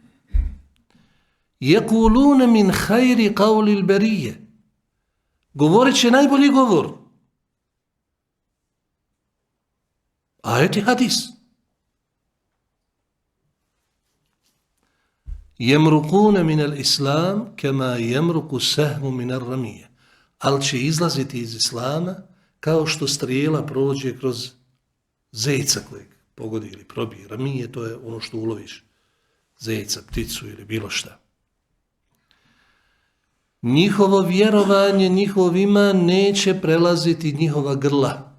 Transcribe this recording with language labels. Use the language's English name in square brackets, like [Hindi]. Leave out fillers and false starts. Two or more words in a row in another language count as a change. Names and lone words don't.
[Arabic] يقولون من خير قول البرية. [Bosnian] Govorit će najbolji govor. Ajet i hadis. [Arabic] يمرقون من الإسلام كما يمرق السهم من الرمية. [Bosnian] Ali će izlaziti iz islama kao što strijela prođe kroz zeca kojeg pogodi ili probije. Ramije, to je ono što uloviš. Zeca, pticu ili bilo šta. Njihovo vjerovanje, njihov iman neće prelaziti njihova grla.